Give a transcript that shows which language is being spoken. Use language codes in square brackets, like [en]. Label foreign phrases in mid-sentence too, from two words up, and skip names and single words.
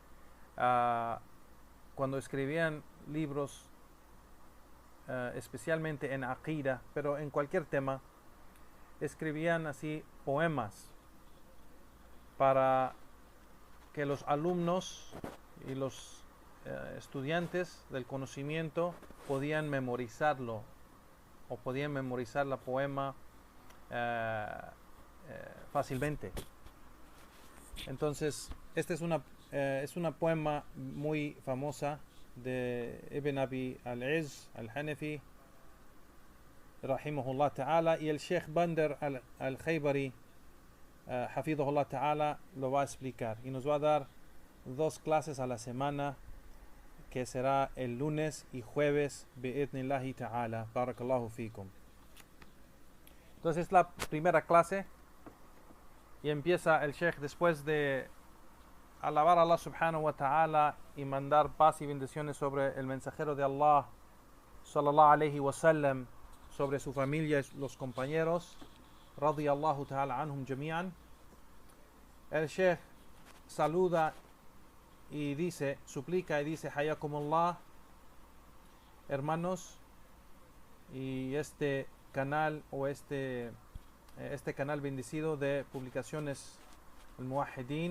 [es] cuando escribían libros, especialmente en aqida, pero en cualquier tema, escribían así poemas para que los alumnos y los estudiantes del conocimiento podían memorizarlo, o podían memorizar la poema fácilmente. Entonces, esta es una poema muy famosa de Ibn Abi al-Izz al-Hanafi [ar] رحمه الله تعالى, [es] y el Sheikh Bandar al-Khaybari [ar] حفظه الله تعالى [es] lo va a explicar, y nos va a dar 2 clases a la semana, que será el lunes y jueves [ar] بإذن الله تعالى. بارك الله فيكم. [es] Entonces la primera clase, y empieza el Sheikh después de alabar a Allah [ar] سبحانه وتعالى [es] y mandar paz y bendiciones sobre el mensajero de Allah [ar] صلى الله عليه وسلم, [es] sobre su familia y los compañeros, [ar] رضي الله تعالى عنهم جميعا. [es] El Sheikh saluda y dice, suplica y dice: hayakumullah, hermanos, y este canal o este canal bendecido de publicaciones el Muwahhidin,